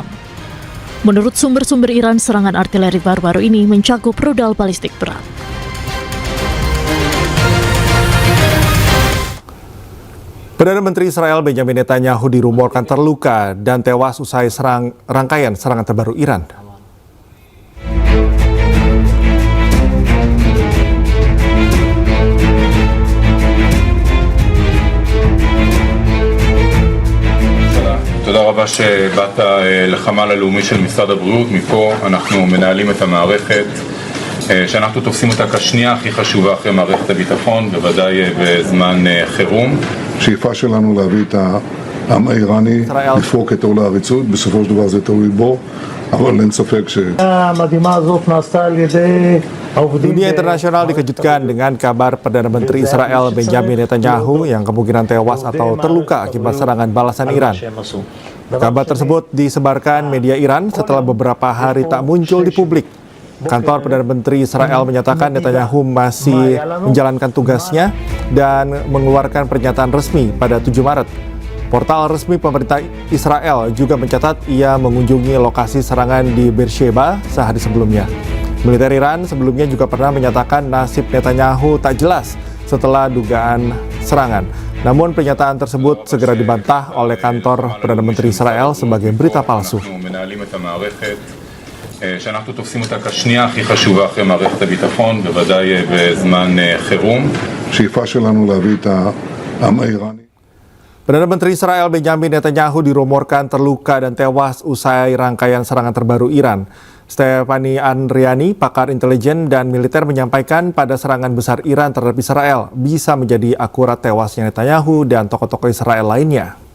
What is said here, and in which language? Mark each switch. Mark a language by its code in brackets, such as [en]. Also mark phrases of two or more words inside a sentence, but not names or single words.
[id] Menurut sumber-sumber Iran, serangan artileri baru-baru ini mencakup rudal balistik berat. Perdana Menteri Israel Benjamin Netanyahu dirumorkan terluka dan tewas usai rangkaian serangan terbaru Iran. [he] תודה רבה שבאת לחמ"ל הלאומי של משרד הבריאות. מפה אנחנו מנהלים את המערכת שאנחנו תופסים אותה כשנייה הכי חשובה אחרי מערכת הביטחון, בוודאי בזמן חירום. השאיפה שלנו להביא את העם האיראני לפרוק את עול העריצות, בסופו של דבר זה תלוי בו, אבל אין ספק המדהימה הזאת נעשתה על ידי העובדים. [id] Dunia internasional dikejutkan dengan kabar Perdana Menteri Israel Benjamin Netanyahu yang kemungkinan tewas atau terluka akibat serangan balasan Iran. Kabar tersebut disebarkan media Iran setelah beberapa hari tak muncul di publik. Kantor Perdana Menteri Israel menyatakan Netanyahu masih menjalankan tugasnya dan mengeluarkan pernyataan resmi pada 7 Maret. Portal resmi pemerintah Israel juga mencatat ia mengunjungi lokasi serangan di Beersheba sehari sebelumnya. Militer Iran sebelumnya juga pernah menyatakan nasib Netanyahu tak jelas setelah dugaan serangan. Namun pernyataan tersebut segera dibantah oleh kantor Perdana Menteri Israel sebagai berita palsu. [he] שאנחנו תופסים אותה כשנייה הכי חשובה אחרי מערכת הביטחון, בוודאי בזמן חירום. השאיפה שלנו להביא את העם האיראני. [id] Perdana Menteri Israel Benjamin Netanyahu dirumorkan terluka dan tewas usai rangkaian serangan terbaru Iran. Stephanie Andriani, pakar intelijen dan militer, menyampaikan pada serangan besar Iran terhadap Israel bisa menjadi akurat tewasnya Netanyahu dan tokoh-tokoh Israel lainnya.